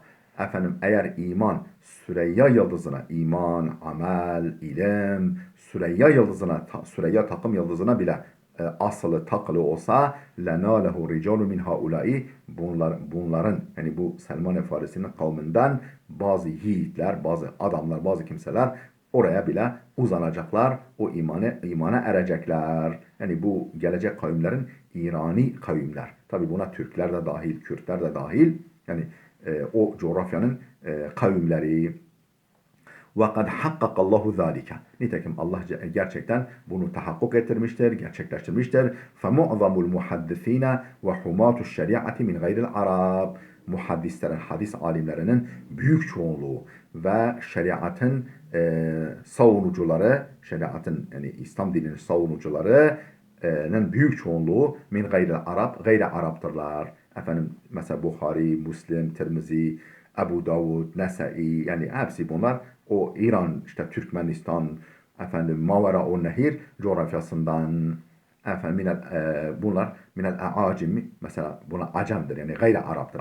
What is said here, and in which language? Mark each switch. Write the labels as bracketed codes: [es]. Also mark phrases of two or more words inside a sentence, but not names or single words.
[tr] Eğer iman Süreyya yıldızına, iman, amel, ilim, Süreyya yıldızına, Süreyya takım yıldızına bile asılı takılı olsa [ar] لناله رجال من هؤلاء, [tr] bunların, yani bu Selman-ı Farisi'nin kavminden bazı yiğitler, bazı adamlar, bazı kimseler oraya bile uzanacaklar, o imana erecekler. Yani bu gelecek kavimlerin İrani kavimler. Tabi buna Türkler de dahil, Kürtler de dahil. Yani o coğrafyanın kavimleri. [ar] وَقَدْ حَقَّقَ اللّٰهُ ذَٰلِكَ. [tr] Nitekim Allah gerçekten bunu tahakkuk ettirmiştir, gerçekleştirmiştir. [ar] فَمُعْظَمُ الْمُحَدِّث۪ينَ وَحُمَاتُ الشَّرِيعَةِ مِنْ غَيْرِ الْعَرَبِ. [tr] Muhaddislerin, hadis alimlerinin büyük çoğunluğu ve şeriatın savunucuları, şeriatın, yani İslam dininin savunucularının büyük çoğunluğu [ar] من غير العرب, [tr] gayri Arap'tırlar. Mesela Bukhari, Müslim, Tirmizi, Ebu Davud, Nesai, yani hepsi bunlar o İran, işte Türkmenistan, Mavera-o Nehir coğrafyasından, bunlar [ar] من الأعاجم, [tr] mesela buna acemdir, yani gayri Arap'tır.